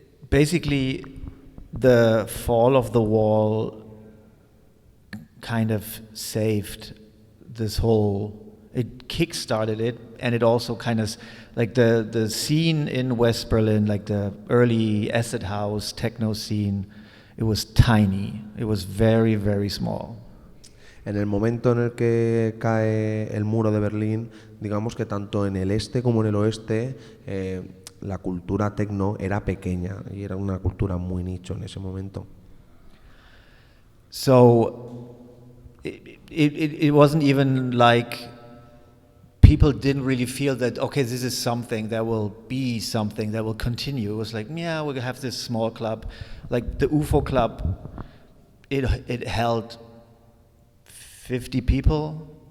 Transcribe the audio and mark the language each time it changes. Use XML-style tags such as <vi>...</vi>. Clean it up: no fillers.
<en>Basically, the fall of the wall kind of saved this whole. It kick-started it, and it also kind of, like the scene in West Berlin, like the early acid house techno scene, it was tiny. It was very, very small.</en> <es>En el momento en el que cae el muro de Berlín, digamos que tanto en el este como en el oeste, la cultura techno era pequeña y era una cultura muy nicho en ese momento.</es> <en>So it wasn't even like people didn't really feel that, okay, this is something that will be something that will continue. It was like, yeah, we're gonna have this small club. Like the UFO club, it held 50 people.</en>